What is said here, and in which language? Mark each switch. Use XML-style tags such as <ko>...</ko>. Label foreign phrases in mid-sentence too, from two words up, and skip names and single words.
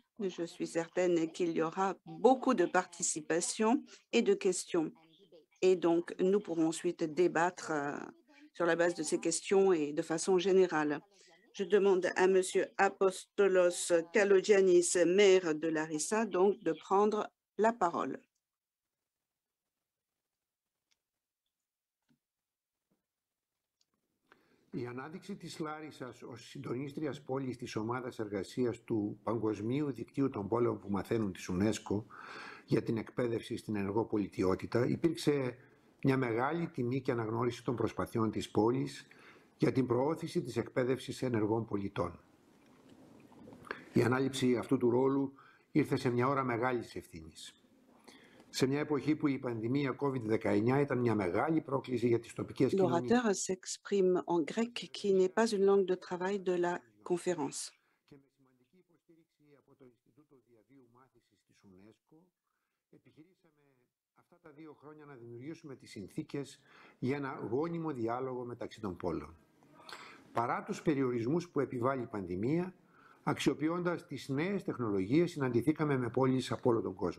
<fr>Je suis certaine qu'il y aura beaucoup de participation et de questions. Et donc, nous pourrons ensuite débattre sur la base de ces questions et de façon générale. Je demande à M. Apostolos Kalogiannis, maire de Larissa, donc de prendre la parole.</fr> <el>Η ανάδειξη της Λάρισσας ως συντονίστριας πόλης της ομάδας εργασίας του Παγκοσμίου Δικτύου των Πόλεων που Μαθαίνουν της UNESCO για την εκπαίδευση στην ενεργό πολιτιότητα υπήρξε μια μεγάλη τιμή και αναγνώριση των προσπαθειών της πόλης για την προώθηση της εκπαίδευσης ενεργών πολιτών. Η ανάληψη αυτού του ρόλου ήρθε σε μια ώρα μεγάλης ευθύνης. Σε μια εποχή που η πανδημία COVID-19 ήταν μια μεγάλη πρόκληση για τις τοπικές κοινωνίες.</el> <fr>L'orateur s'exprime en grec, qui n'est pas une langue de travail de la conférence.</fr> <el>Και με σημαντική υποστήριξη από το Ινστιτούτο Διαβίου Μάθησης της UNESCO, επιχειρήσαμε αυτά τα 2 χρόνια να δημιουργήσουμε τις συνθήκες για ένα γόνιμο διάλογο μεταξύ των πόλεων. Παρά τους περιορισμούς που επιβάλλει η πανδημία, αξιοποιώντας τις νέες τεχνολογίες, συναντηθήκαμε με πόλεις από όλο τον κόσμο.</el>